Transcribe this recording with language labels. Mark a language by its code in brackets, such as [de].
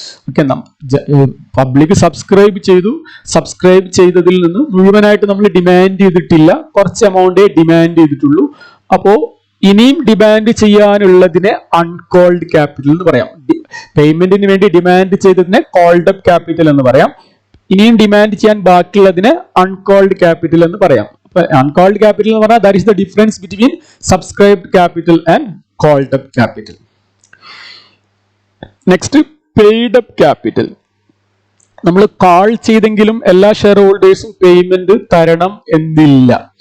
[ml] Okay, public subscribe ചെയ്തതിൽ നിന്ന് മുഴുവനായിട്ട് നമ്മൾ ഡിമാൻഡ് ചെയ്തിട്ടില്ല, കുറച്ച് എമൗണ്ടേ ഡിമാൻഡ് ചെയ്തിട്ടുള്ളൂ. അപ്പോ ഇനിയും ഡിമാൻഡ് ചെയ്യാനുള്ളതിനെ അൺകോൾഡ് ക്യാപിറ്റൽ എന്ന് പറയാം. പേയ്മെന്റിന് വേണ്ടി ഡിമാൻഡ് ചെയ്തതിനെ കോൾഡ് അപ്പ് ക്യാപിറ്റൽ എന്ന് പറയാം. ഇനിയും ഡിമാൻഡ് ചെയ്യാൻ ബാക്കിയുള്ളതിനെ അൺകോൾഡ് ക്യാപിറ്റൽ എന്ന് പറയാം. [en] Uncalled capital [ml] എന്ന് പറഞ്ഞാൽ [en] that is the difference between subscribed capital and called up capital. Next, paid up capital. [ml] നമ്മൾ കാൾ ചെയ്തെങ്കിലും എല്ലാ ഷെയർ ഹോൾഡേഴ്സും പേയ്മെന്റ് തരണം എന്നില്ല.